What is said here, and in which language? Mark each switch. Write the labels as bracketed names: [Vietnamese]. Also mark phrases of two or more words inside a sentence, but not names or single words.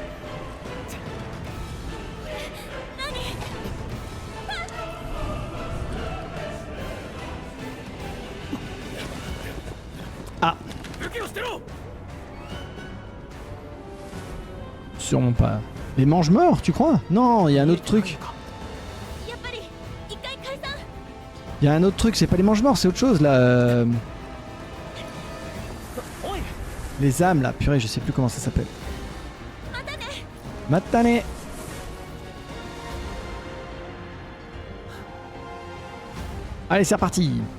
[French] Ah. Sûrement pas. Les mange-morts, tu crois? Non, il y a un autre truc. [Japanese] やっぱり一回解散。 [French] Il y a un autre truc, c'est pas les mange-morts, c'est autre chose là. Les âmes là, purée, je sais plus comment ça s'appelle. Matane. Allez, c'est reparti.